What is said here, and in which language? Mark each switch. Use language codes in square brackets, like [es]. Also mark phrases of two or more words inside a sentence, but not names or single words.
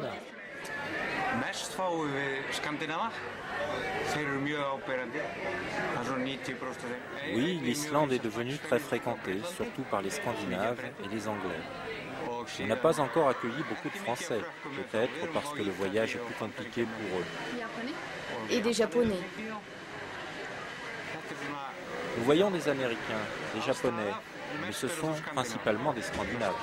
[is] Mest fáum við Skandinava. Þeir eru mjög áberandi. Það er svona 90% af þeim. [fr] Oui, l'Islande est devenue très fréquentée, surtout par les Scandinaves et les Anglais. On n'a pas encore accueilli beaucoup de Français, peut-être parce que le voyage est plus compliqué pour eux. Et des Japonais. Nous voyons des Américains, des Japonais, mais ce sont principalement des Scandinaves.